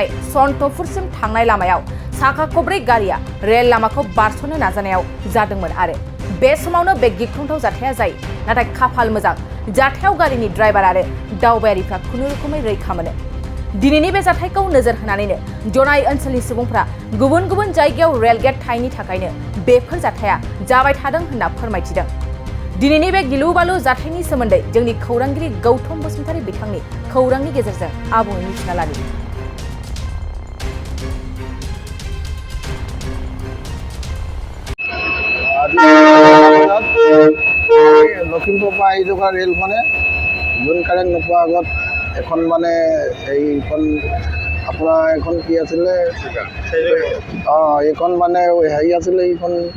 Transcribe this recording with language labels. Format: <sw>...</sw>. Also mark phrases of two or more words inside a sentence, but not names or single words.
<brx>सन्तपुरसिम थांनाय लामायाव साखा खबब्रै गारिया रेल लामाखौ बारस'नो नाजानायाव जादोंमोन आरो बे समावनो बे गिख्रंथाव जाथाया जायो नाथाय खाफाल मोजां जाथायाव गारिनि ड्राइभार आरो दावबायारिफ्रा खुनुरुखुमै रैखा मोनो दिनैनि बे जाथायखौ नोजोर होनानैनो जनाइ ओनसोलनि सुबुंफ्रा गुबुन गुबुन जायगायाव रेलगेट थायैनि थाखायनो बेफोर जाथाया जाबाय थादों होनना फोरमायथिदों दिनैनि बे गिलु बालु जाथायनि सोमोन्दै जोंनि खौरांगिरि गौतम बसुमतारी बिथांनि खौरांनि गेजेरजों आबुङै मिथिना लानि</brx> <as>লখিমপুৰ পৰা আহি থকা ৰেলখনে জোন কাৰেণ্ট নোপোৱাৰ আগত এখন মানে এইখন আপোনাৰ এখন কি আছিলে এইখন মানে হেৰি আছিলে এইখন</as>